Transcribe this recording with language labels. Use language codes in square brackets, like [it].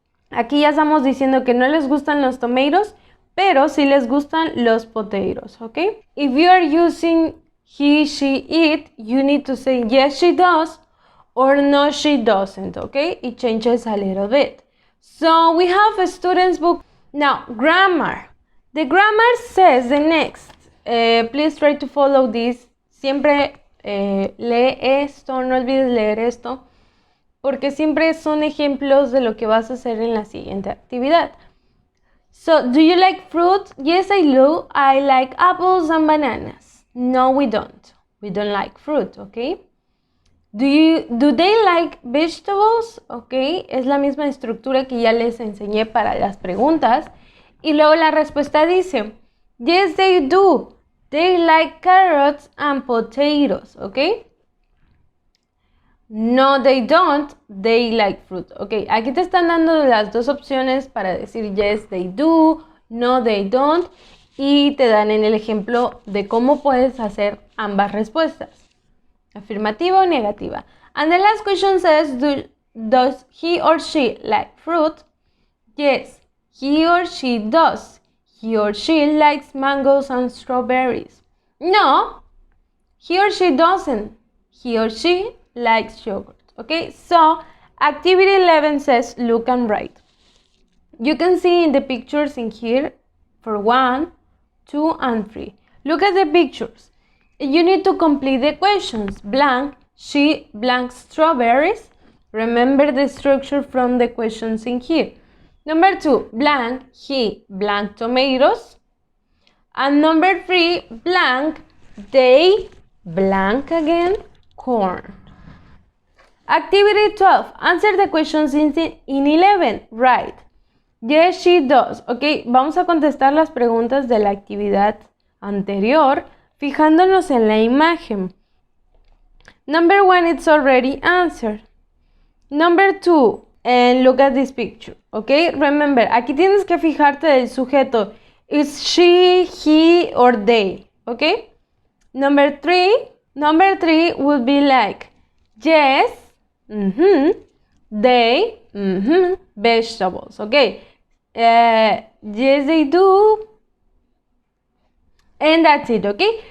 [es] Aquí ya estamos diciendo que no les gustan los tomatoes, pero sí les gustan los potatoes, ¿ok? [en] If you are using he, she, it, you need to say yes, she does, or no, she doesn't, ¿ok? It changes a little bit. So we have a student's book. Now, grammar. The grammar says the next. Please try to follow this. [es] Siempre lee esto, no olvides leer esto, porque siempre son ejemplos de lo que vas a hacer en la siguiente actividad. [en] So, do you like fruit? Yes, I do. I like apples and bananas. No, we don't. We don't like fruit, okay? Do they like vegetables? [es] Okay, es la misma estructura que ya les enseñé para las preguntas. Y luego la respuesta dice, [en] yes, they do. They like carrots and potatoes, okay? No, they don't. They like fruit. [es] Ok, aquí te están dando las dos opciones para decir [en] yes, they do, no, they don't. [es] Y te dan en el ejemplo de cómo puedes hacer ambas respuestas. Afirmativa o negativa. [en] And the last question says, does he or she like fruit? Yes, he or she does. He or she likes mangoes and strawberries. No, he or she doesn't. He or she likes yogurt. Okay, so activity 11 says look and write. You can see in the pictures in here for 1, 2, and 3. Look at the pictures. You need to complete the questions. Blank, she blank strawberries. Remember the structure from the questions in here. Number 2, blank, he blank tomatoes. And number 3, blank, they blank again corn. Activity 12, answer the questions in 11, right. Yes, she does. [es] Ok, vamos a contestar las preguntas de la actividad anterior fijándonos en la imagen. [en] Number 1, it's already answered. Number 2, and look at this picture, okay? [es] Remember, aquí tienes que fijarte del sujeto. [en] Is she, he, or they, okay? Number 3 would be like, yes, they, vegetables, okay? Yes, they do. And that's it, okay?